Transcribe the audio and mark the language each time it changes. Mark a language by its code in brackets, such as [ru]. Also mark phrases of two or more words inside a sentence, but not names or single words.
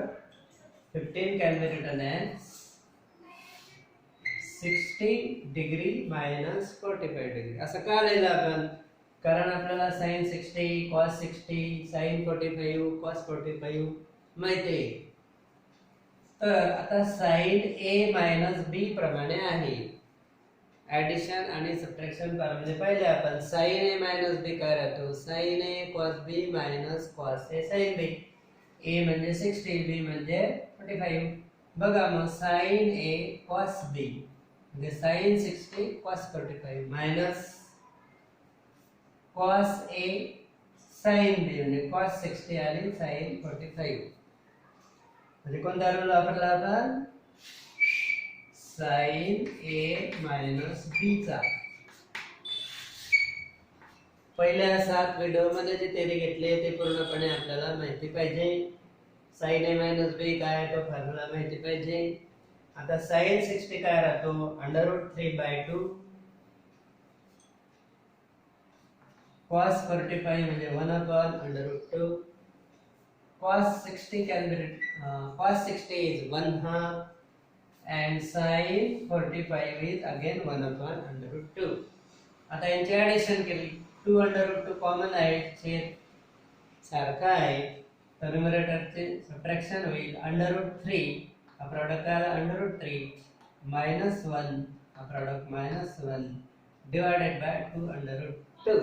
[en] 15 can be written as 60 degree minus 45 degree. [mr] असं का लिहिलं आपण? कारण आपल्याला sin 60, cos 60, sin 45, cos 45 माहिती आहे. तर आता sin a मायनस b प्रमाणे आहे. ॲडिशन आणि सबट्रॅक्शन फॉर्म्युले पाहिले आपण. sin a मायनस b काय राहतो? sin a cos b मायनस cos a sin b. a म्हणजे 60, b म्हणजे 45. बघा मग sin a cos b म्हणजे sin 60 cos 45 मायनस cos a sin b म्हणजे cos 60 आणि sin 45. म्हणजे कोणता रूल वापरला आपण? sin a मायनस b चा. पहिल्या 7 व्हिडिओ मध्ये जे थेरी घेतले ते पूर्णपणे आपल्याला माहिती पाहिजे. sin a मायनस b काय तो फॉर्म्युला माहिती पाहिजे. आता sin 60 काय राहतो? √3/2. cos 45 म्हणजे 1/√2. [en] cos 60 can be cos 60 is 1/2 and sin 45 is again 1/√2. [mr] आता यांची ॲडिशन केली, 2/√2 कॉमन आहे, छेद सारखा आहे, तर न्यूमरेटरचे सबट्रॅक्शन होईल. √3 हा प्रॉडक्ट आला, √3 मायनस 1 हा प्रॉडक्ट मायनस 1 [en] divided by [mr] 2/√2.